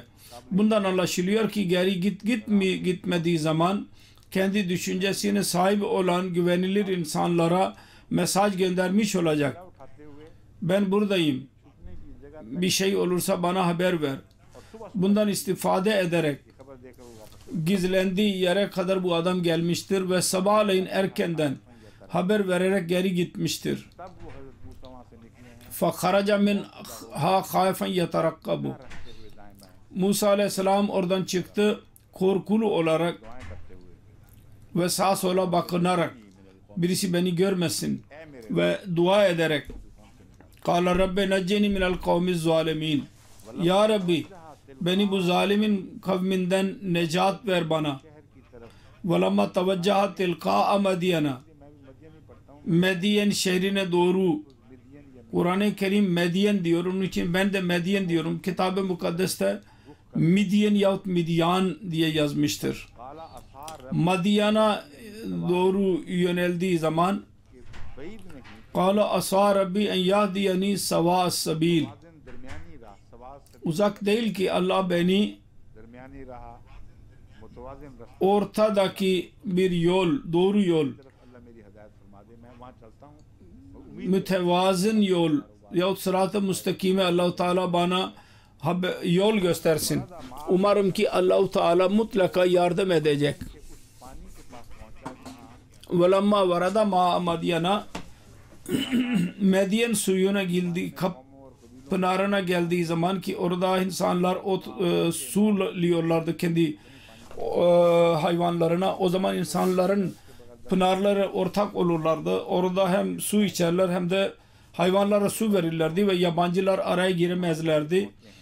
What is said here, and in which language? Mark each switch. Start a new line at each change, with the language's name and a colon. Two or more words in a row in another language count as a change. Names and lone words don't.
Turkish: Bundan anlaşılıyor ki geri gitmediği zaman kendi düşüncesine sahip olan güvenilir insanlara mesaj göndermiş olacak. Ben buradayım. Bir şey olursa bana haber ver. Bundan istifade ederek gizlendiği yere kadar bu adam gelmiştir ve sabahleyin erkenden haber vererek geri gitmiştir.
Arabic: فَخَرَجَ مِنْهَا خَائِفًا يَتَرَقَّبُ.
Turkish: Musa Aleyhisselam oradan çıktı korkulu olarak ve sağa sola bakınarak, birisi beni görmesin, ve dua ederek
Arabic: قَالَ رَبِّ نَجِّنِي مِنَ الْقَوْمِ الظَّالِمِينَ.
Turkish: Ya Rabbi, beni bu zalimin kavminden necat ver bana.
Arabic: وَلَمَّا تَوَجَّهَ تِلْقَاءَ مَدْيَنَ.
Turkish: Medyen şehrine doğru. Kur'an-ı Kerim Medyen diyor. Onun için ben de Medyen diyorum. Kitab-ı Mukaddes'te Midyen yahut Midyan diye yazmıştır. Madyan'a doğru yöneldiği zaman
Arabic: قَالَ أَسَى رَبِّي اَنْ يَهْدِيَنِي سَوَاءَ السَّبِيلِ.
Turkish: Uzak değil ki Allah beni ortadaki bir yol, doğru yol, mütevazın yol yahut sırat-ı müstakime Allah-u Teala bana yol göstersin. Umarım ki Allah-u Teala mutlaka yardım edecek.
Arabic: وَلَمَّا وَرَدَ مَا مَدْيَنَا.
Turkish: Medyen suyuna geldi, pınarına geldiği zaman ki orada insanlar suluyorlardı kendi hayvanlarına. O zaman insanların pınarları ortak olurlardı. Orada hem su içerler hem de hayvanlara su verirlerdi ve yabancılar araya giremezlerdi.